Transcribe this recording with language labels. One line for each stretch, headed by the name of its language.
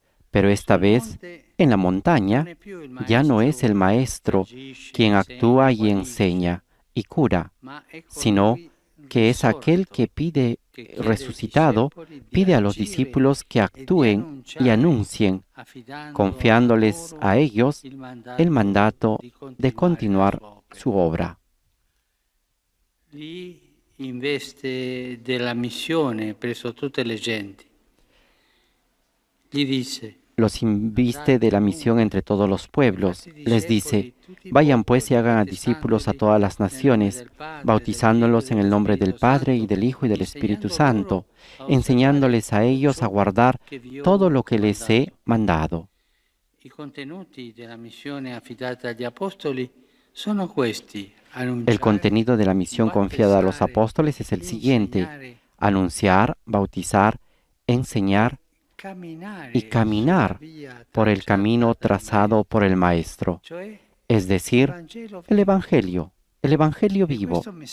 Spanish: Pero esta vez, en la montaña, ya no es el Maestro quien actúa y enseña y cura, sino que es aquel que pide resucitado, pide a los discípulos que actúen y anuncien, confiándoles a ellos el mandato de continuar su obra.
Italian: Investe della missione presso tutte le genti. Gli dice:
Spanish: Los inviste de la misión entre todos los pueblos. Les dice, vayan pues y hagan a discípulos a todas las naciones, bautizándolos en el nombre del Padre y del Hijo y del Espíritu Santo, enseñándoles a ellos a guardar todo lo que les he mandado.
Italian: I contenuti della missione affidata agli apostoli sono questi.
Spanish: El contenido de la misión confiada a los apóstoles es el siguiente: anunciar, bautizar, enseñar y caminar por el camino trazado por el Maestro, es decir, el Evangelio vivo.